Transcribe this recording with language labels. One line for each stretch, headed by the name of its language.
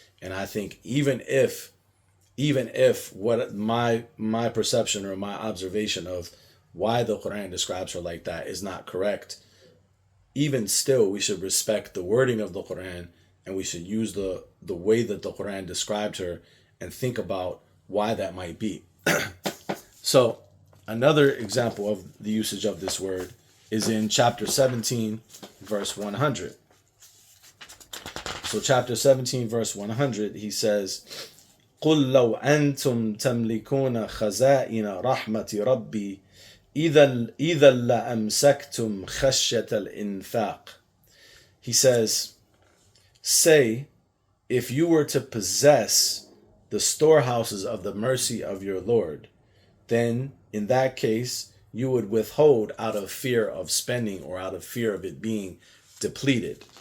English: And I think even if what my perception or my observation of why the Quran describes her like that is not correct, even still we should respect the wording of the Quran, and we should use the way that the Quran described her and think about why that might be. So another example of the usage of this word is in chapter 17 verse 100. So chapter 17 verse 100, he says,
Arabic: قل لو أنتم تملكون خزائن رحمة ربي إذا لأمسكتم خشية الإنفاق.
English: He says, say, if you were to possess the storehouses of the mercy of your Lord, then in that case you would withhold out of fear of spending or out of fear of it being depleted.